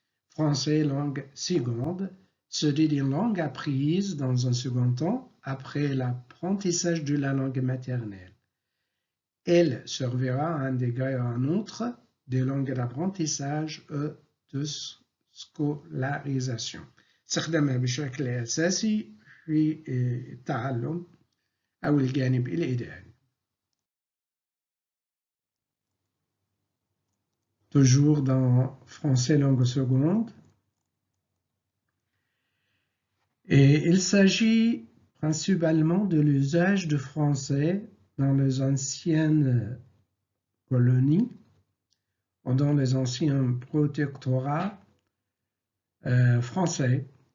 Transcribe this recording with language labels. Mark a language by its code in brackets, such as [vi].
[fr] Français, langue seconde, se dit d'une langue apprise dans un second temps après l'apprentissage de la langue maternelle. Elle servira à un degré ou à un autre des langues d'apprentissage ou de scolarisation. [ar] استخدمها بشكل أساسي في التعلم أو الجانب الإداري. [fr] Toujours dans français langue seconde. Et il s'agit principalement de l'usage de français dans les anciennes colonies ou dans les anciens protectorats français.